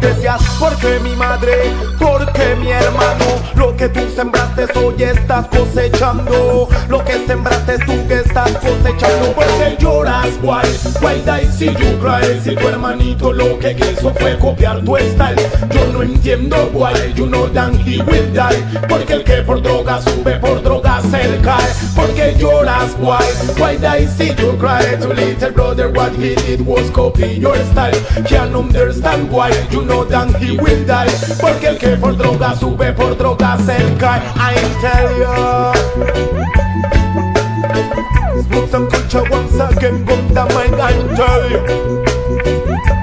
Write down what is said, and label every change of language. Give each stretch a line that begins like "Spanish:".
Spanish: Decías, ¿por qué mi madre? ¿Por qué mi hermano? Lo que tú sembraste hoy estás cosechando. Lo que sembraste tú que estás cosechando. Porque lloras,
English: why, why die
Spanish: si
English: you cry.
Spanish: Si tu hermanito lo que quiso fue copiar tu style. Yo no entiendo,
English: why, you know that he will die.
Spanish: Porque el que por droga sube, por droga se él cae. Porque lloras,
English: why, why die
Spanish: si
English: you cry. To little brother, what he did was copy your style. Can't understand why, you know that he will die.
Spanish: Porque el que por droga sube, por droga se él cae.
English: I tell ya, smoke some kucha once again, gum the mic, I tell ya.